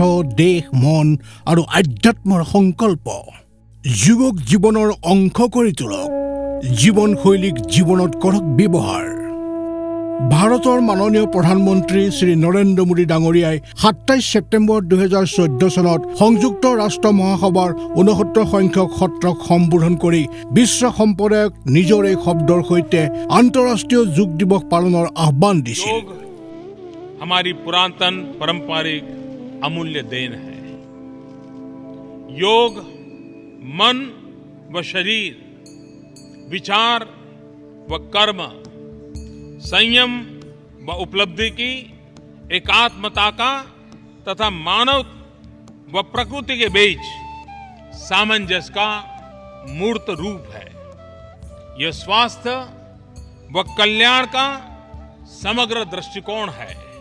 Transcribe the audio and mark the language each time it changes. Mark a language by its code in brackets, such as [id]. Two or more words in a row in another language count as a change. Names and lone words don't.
[as] দেহ মন আৰু আধ্যাত্মৰ সংকল্প যোগক জীৱনৰ অংশ কৰি তোলক জীৱনশৈলীক জীৱনত কৰক ব্যৱহাৰ ভাৰতৰ মাননীয় প্ৰধানমন্ত্ৰী শ্ৰী নৰেন্দ্ৰ মোদী ডাঙৰীয়াই 27 ছেপ্টেম্বৰ 2014 চনত সংযুক্ত ৰাষ্ট্ৰ মহাসভাৰ 69 সংখ্যক সত্ৰক সম্বোধন কৰি বিশ্ব সম্প্ৰদায়ক নিজৰ এই শব্দৰ সৈতে আন্তঃৰাষ্ট্ৰীয় যোগ দিৱস পালনৰ আহ্বান দিছিল [hi] योग हमारी पुरातन पारंपरिक अमूल्य देन है योग मन व शरीर विचार व कर्म संयम व उपलब्धि की एकात्मता का तथा मानव व प्रकृति के बीच सामंजस्य का मूर्त रूप है यह स्वास्थ्य व कल्याण का समग्र दृष्टिकोण है